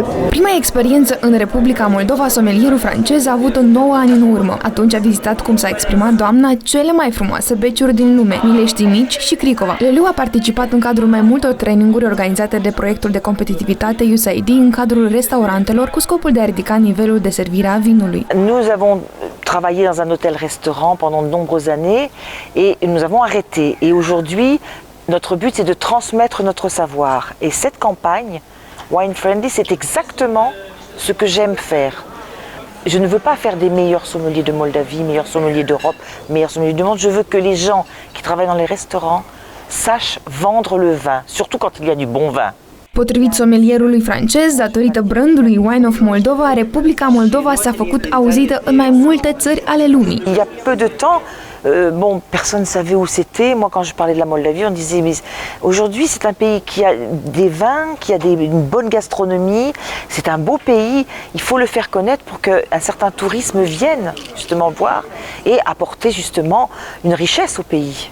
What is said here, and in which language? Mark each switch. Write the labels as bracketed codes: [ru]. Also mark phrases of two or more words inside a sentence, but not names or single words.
[ro] Prima experiență în Republica Moldova, sommelierul francez a avut-o 9 ani în urmă. Atunci a vizitat, cum s-a exprimat doamna, cele mai frumoase beciuri din lume, Mileștii Mici și Cricova. Leloup a participat în cadrul mai multor traininguri organizate de proiectul de competitivitate USAID în cadrul restaurantelor cu scopul de a ridica nivelul de servire a vinului. [fr] Nous avons travaillé dans un hôtel-restaurant pendant de nombreuses années et nous avons arrêté. Et aujourd'hui, notre but c'est de transmettre notre savoir. Et cette campagne, Wine Friendly, c'est exactement ce que j'aime faire. Je ne veux pas faire des meilleurs sommeliers de Moldavie, meilleurs sommeliers d'Europe, meilleurs sommeliers du monde. Je veux que les gens qui travaillent dans les restaurants sachent vendre le vin, surtout quand il y a du bon vin. [ro] Potrivit sommelierului francez, datorită brandului Wine of Moldova, Republica Moldova s-a făcut auzită în mai multe țări ale lumii. [fr] Il y a peu de temps, personne ne savait où c'était. Moi, quand je parlais de la Moldavie, on disait, mais aujourd'hui, c'est un pays qui a des vins, qui a une bonne gastronomie. C'est un beau pays. Il faut le faire connaître pour qu'un certain tourisme vienne justement voir et apporter justement une richesse au pays.